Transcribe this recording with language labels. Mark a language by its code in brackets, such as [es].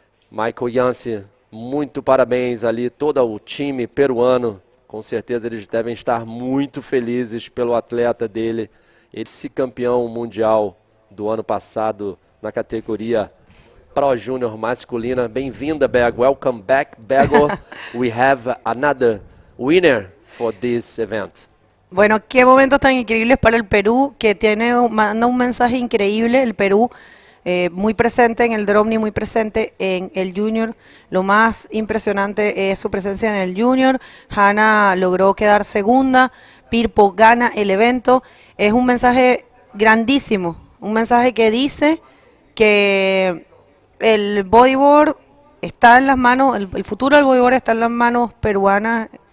[pt] Michael Yancy, muito parabéns ali, todo o time peruano, com certeza eles devem estar muito felizes pelo atleta dele, esse campeão mundial do ano passado na categoria Pro Júnior masculina. Bem-vinda, [en] Bego. Welcome back, Bego. We have another winner for this event. [es] Bueno, qué momentos tan increíbles para el Perú, que manda un mensaje increíble. El Perú muy presente en el Dromni, muy presente en el Junior. Lo más impresionante es su presencia en el Junior. Hanna logró quedar segunda. Pirpo gana el evento. Es un mensaje grandísimo, un mensaje que dice que el bodyboard está en las manos, el futuro del bodyboard está en las manos peruanas.